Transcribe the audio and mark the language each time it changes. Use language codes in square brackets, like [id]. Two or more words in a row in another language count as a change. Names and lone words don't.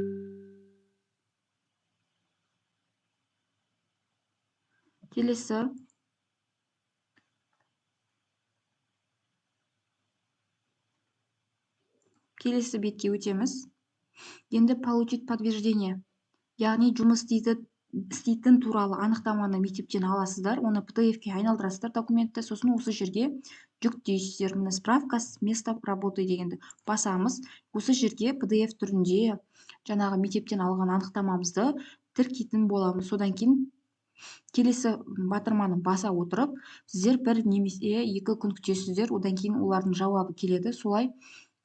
[kk] Келесі бетке өтеміз. Енді [ru] получить подтверждение, [kk] яғни жұмыс істейтін туралы анықтаманы мектептен аласыздар, оны PDF-ке айналдырасыздар документті, сосын осы жерге жүктейсіздер. Міне [ru] справка с места работы [kk] дегенді басамыз. Осы жерге PDF түрінде жаңағы мектептен алған анықтамамызды тіркейтін боламыз. Содан кейін келесі батырманы баса отырып, сіздер бір немесе екі күн күтесіздер, одан кейін олардың жауабы келеді.